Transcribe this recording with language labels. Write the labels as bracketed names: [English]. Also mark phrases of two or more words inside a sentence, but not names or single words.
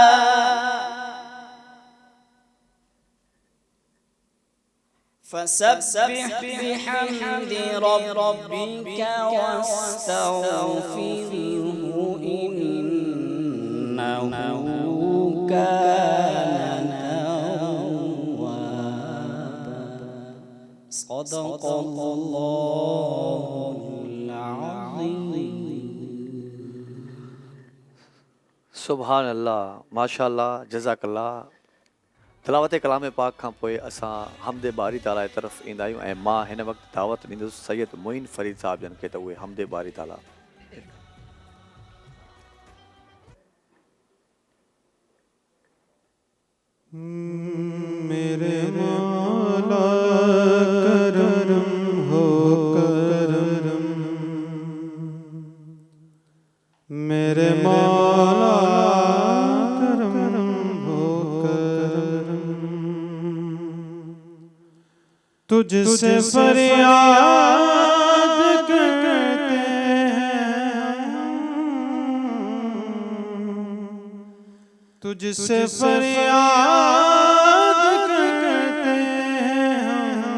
[Arabic] فسبح بحمد ربك واستغفره إنه كان توابا. صدق الله العظيم. سبحان الله، ما شاء الله، جزاك الله. [Sindhi] तिलावत कलाम पाक खां पोइ असां हमदे बारी ताला जी तरफ़ ईंदा आहियूं ऐं मां हिन वक़्तु दावत ॾींदुसि सैयद मोइन फरीद साहब जन खे त उहे हमदे बारी ताला [Urdu] میرے مولا کرم ہو کرم, میرے مولا کرم ہو کرم، تجھ سے فریاد کرتے ہیں، تجھ سے فریاد کرتے ہیں